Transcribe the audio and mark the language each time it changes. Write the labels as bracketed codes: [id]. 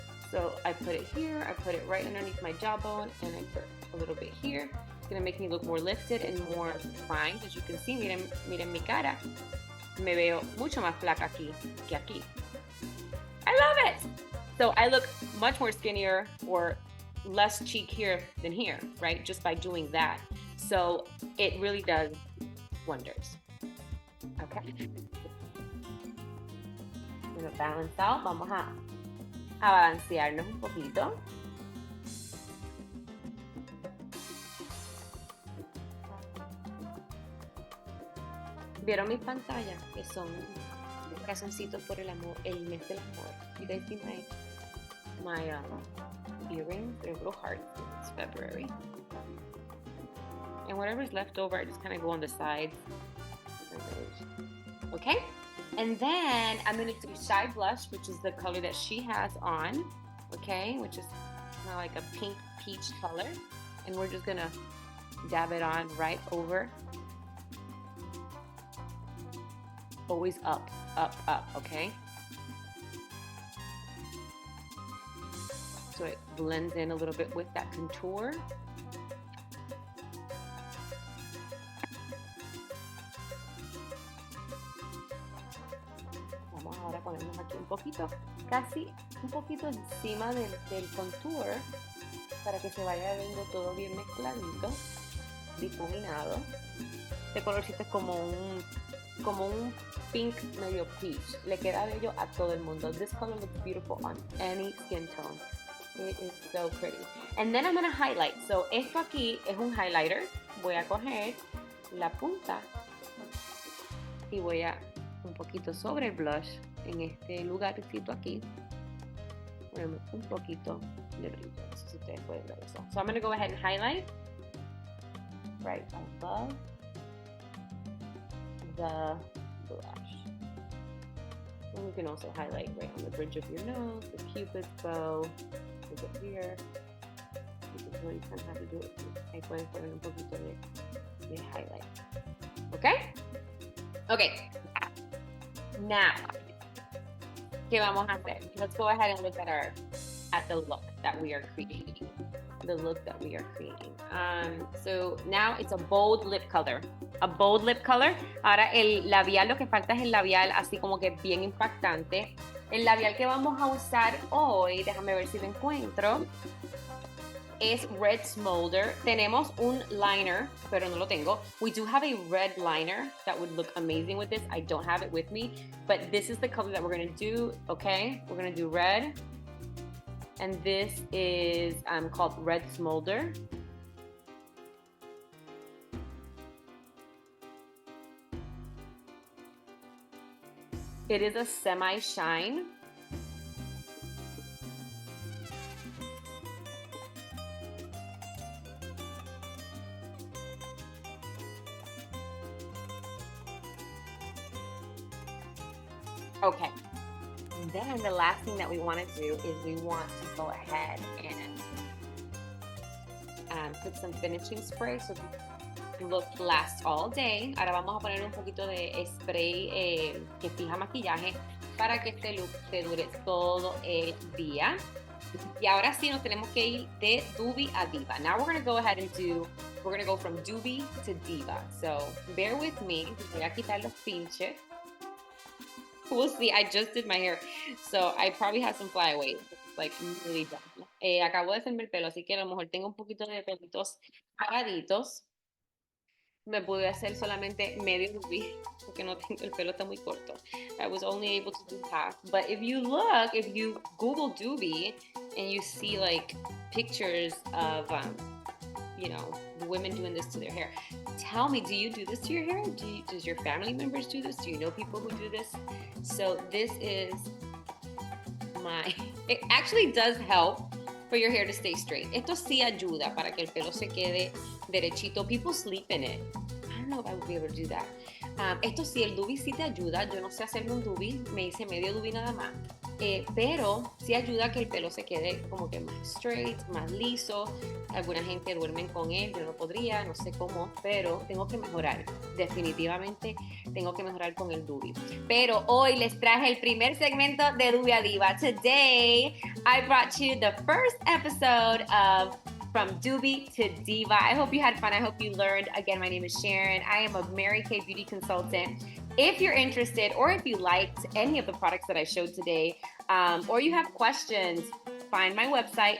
[en] So I put it here, I put it right underneath my jawbone, and I put a little bit here. It's gonna make me look more lifted and more defined. As you can see, [es] miren mi cara. Me veo mucho más flaca aquí que aquí. [en] I love it! So I look much more skinnier or less cheek here than here, right? Just by doing that. So it really does wonders. Okay. I'm gonna balance out. [es] Vamos a balancearnos un poquito. ¿Vieron mis pantallas? Que son corazoncitos por el amor, el mes del amor. [en] You guys see my earrings? They're little hearts. It's February. And whatever's left over, I just kind of go on the sides. Okay? And then I'm going to do Shy Blush, which is the color that she has on. Okay? Which is kind of like a pink peach color. And we're just going to dab it on right over. Always up, up, up, okay? So it blends in a little bit with that contour. [es] Vamos ahora a ponernos aquí un poquito, casi un poquito encima del contour para que se vaya viendo todo bien mezcladito, difuminado. Este colorcito es como un pink medio peach. Le queda bello a todo el mundo. [en] This color looks beautiful on any skin tone. It is so pretty. And then I'm going to highlight. [es] So esto aquí es un highlighter. Voy a coger la punta y voy a un poquito sobre el blush en este lugarcito aquí. Ponemos un poquito de brillo. No sé si ustedes pueden ver eso. [en] So I'm going to go ahead and highlight right above the blush. And you can also highlight right on the bridge of your nose, the cupid's bow, over here. You can really kind of have to do it. [es] Ahí pueden poner un poquito de highlight. [en] Okay? Okay. Now, [es] ¿qué vamos a hacer? [en] Let's go ahead and look at the look that we are creating. The look that we are creating. So now it's a bold lip color. A bold lip color. [es] Ahora el labial, lo que falta es el labial así como que bien impactante. El labial que vamos a usar hoy, déjame ver si lo encuentro, es Red Smolder. Tenemos un liner, pero no lo tengo. [en] We do have a red liner that would look amazing with this. I don't have it with me, but this is the color that we're gonna do, okay? We're gonna do red. And this is called Red Smolder. It is a semi-shine. Okay. then the last thing that we want to do is we want to go ahead and put some finishing spray so the look lasts all day. [es] Ahora vamos a poner un poquito de spray que fija maquillaje para que este look te dure todo el día. Y ahora sí nos tenemos que ir de Dubi a Diva. [en] Now we're going to go ahead and we're going to go from Dubi to Diva. So bear with me. [es] Voy a quitar los pinches. [en] We'll see. I just did my hair, so I probably have some flyaways. Like, I'm really done. [es] Acabo de hacerme el pelo, así que a lo mejor tengo un poquito de pelitos paraditos. Me pude hacer solamente medio Dubi, porque no tengo, el pelo está muy corto. [en] I was only able to do half. But if you Google Dubi and you see like pictures of, you know, women doing this to their hair, tell me, do you do this to your hair? Does your family members do this? Do you know people who do this? So this is it actually does help for your hair to stay straight. [es] Esto sí ayuda para que el pelo se quede derechito. [en] People sleep in it. I don't know if I would be able to do that. [es] Esto sí, el Dubi sí te ayuda. Yo no sé hacerme un Dubi, me hice medio Dubi nada más. Pero sí ayuda a que el pelo se quede como que más straight, más liso. Alguna gente duerme con él, yo no podría, no sé cómo, pero tengo que mejorar. Definitivamente tengo que mejorar con el Dubi. Pero hoy les traje el primer segmento de Dubi a Diva. [en] Today, I brought you the first episode of From Dubi to Diva. I hope you had fun. I hope you learned. Again, my name is Sharon. I am a Mary Kay beauty consultant. If you're interested, or if you liked any of the products that I showed today, or you have questions, find my website.